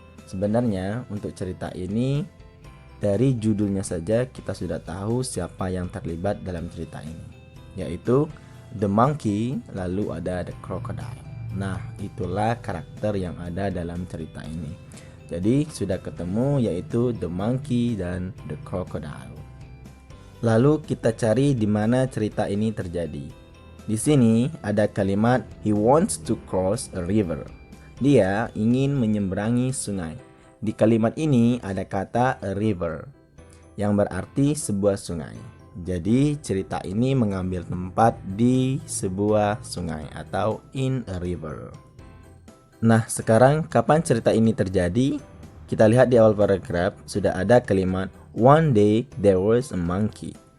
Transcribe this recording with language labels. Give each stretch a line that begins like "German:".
Indonesian: Sebenarnya untuk cerita ini, dari judulnya saja kita sudah tahu siapa yang terlibat dalam cerita ini, yaitu the monkey, lalu ada the crocodile. Nah, itulah karakter yang ada dalam cerita ini. Jadi sudah ketemu yaitu the monkey dan the crocodile. Lalu kita cari di mana cerita ini terjadi. Di sini ada kalimat
English: he wants to cross a river.
Indonesian: Dia ingin menyeberangi sungai. Di kalimat ini ada kata a river yang berarti sebuah sungai. Jadi cerita ini mengambil tempat di sebuah sungai atau in a river. Nah, sekarang kapan cerita ini terjadi? Kita lihat di awal paragraf sudah ada kalimat
English: one day there was a monkey.